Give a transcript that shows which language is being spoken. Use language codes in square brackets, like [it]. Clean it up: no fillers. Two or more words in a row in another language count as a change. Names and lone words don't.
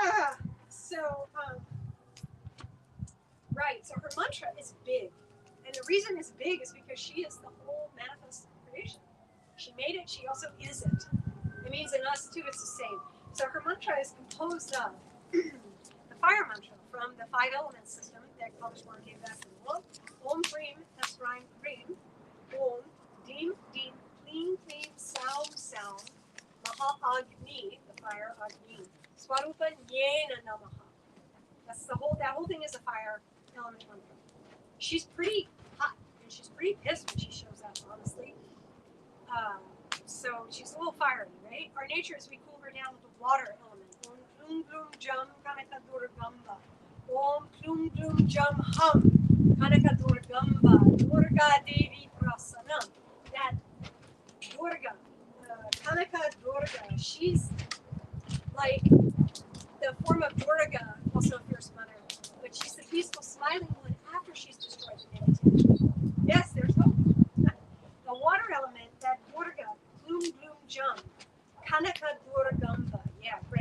[en] Right, so her mantra is big. And the reason it's big is because she is the whole manifest creation. She made it, she also is it. It means in us too, it's the same. So her mantra is composed of the fire mantra from the 5 element system that Kaleshwar gave back to the world. [sa] Om, Hreem, Hessraim, Hreem. Om, Deem, Deem, Kleem, Kleem, Saoum, Saoum. Maha, [en] Agni, the fire, [sa] Agni. Swarupa-Nyayna, Namaha. [en] That whole thing is a fire element mantra. She's pretty hot and she's pretty pissed when she shows up, honestly. So she's a little fiery, right? Our nature is we cool her down with the water element. [sa] Om Kluum Dluum Jam Kanaka Durgamba. Om Kluum Dluum Jam HUM. Kanaka Durgamba. Durga Devi Prasan-nam. [en] That Durga, Kanaka Durga, she's like the form of Durga, also a fierce mother. But she's the peaceful, smiling one after she's destroyed the negativity. Yes, there's hope. The water element, that Durga, [sa] Kluum Dluum Jam, [en] Kanaka Durgamba. Yeah, great.